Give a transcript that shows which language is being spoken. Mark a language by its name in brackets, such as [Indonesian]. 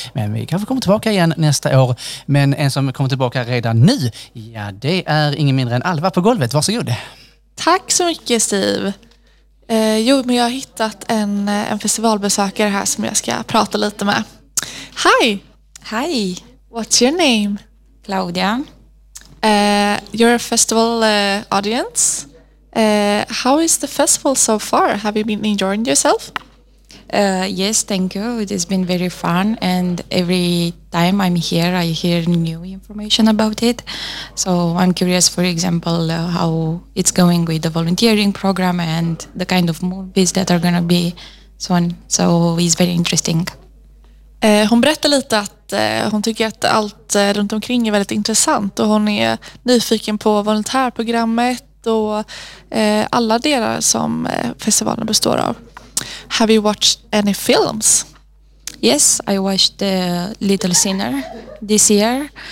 [Swedish] Men vi kanske kommer tillbaka igen nästa år. Men en som kommer tillbaka redan nu, ja, det är ingen mindre än Alva på golvet. Varsågod. Tack så mycket, Steve. Jo, men jag har hittat en festivalbesökare här som jag ska prata lite med. [English] Hi. Hi. What's your name? Claudia. You're a festival audience. How is the festival so far? Have you been enjoying yourself? Yes, thank you. It has been very fun, and every time I'm here, I hear new information about it. So I'm curious, for example, how it's going with the volunteering program and the kind of movies that are going to be on. So it's very interesting. [Swedish] Hon berättar lite att hon tycker att allt runt omkring är väldigt intressant, och hon är nyfiken på volontärprogrammet och alla delar som festivalen består av. [English] Have you watched any films? Yes, I watched Little Sinner this year.